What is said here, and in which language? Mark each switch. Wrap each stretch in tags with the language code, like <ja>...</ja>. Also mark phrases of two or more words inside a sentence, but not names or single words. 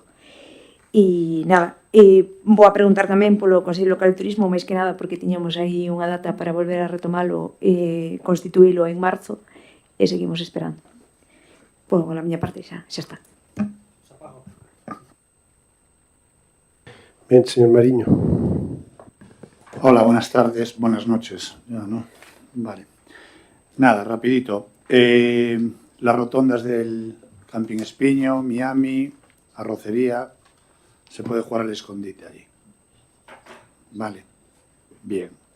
<gl>E vou a preguntar tamén polo Consello Local de Turismo, máis que nada porque tiñamos aí unha data para volver a retomalo e constituílo en marzo e seguimos esperando. Pois, a miña parte xa está. Ben, señor Mariño.</gl> <es>Hola, buenas tardes, buenas noches. Ya, ¿no? Vale. Nada, rapidito. Las rotondas del Camping Espiño, Miami, Arrocería, se puede jugar al escondite allí. Vale, bien.</es>